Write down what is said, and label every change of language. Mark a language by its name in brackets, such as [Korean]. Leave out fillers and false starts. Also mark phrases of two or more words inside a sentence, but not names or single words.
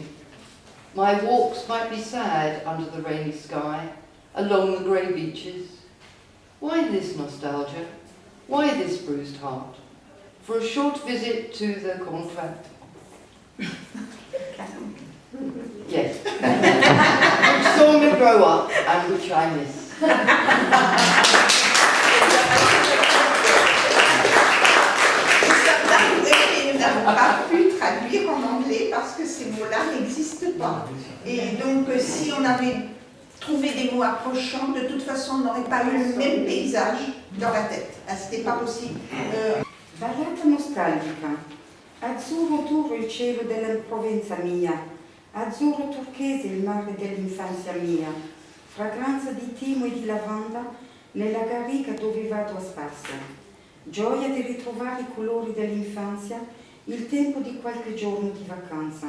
[English] My walks might be sad under the rainy sky, along the grey beaches. Why this nostalgia? Why this bruised heart? For a short visit to the Conflans. Yes. Which saw me grow up and which I miss. [French] Nous n'avons pas pu traduire en anglais parce que ces mots-là n'existent pas. Et donc, si on avait trouvé des mots approchants, de toute façon, on n'aurait pas eu le même paysage dans la tête. C'était pas possible. [Italian] Ballata nostalgica. Azzurro turro il cielo della Provenza mia, azzurro turchese il mare dell'infanzia mia, fragranza di timo e di lavanda nella garriga dove vado a spasso. Gioia di ritrovare i colori dell'infanzia, il tempo di qualche giorno di vacanza.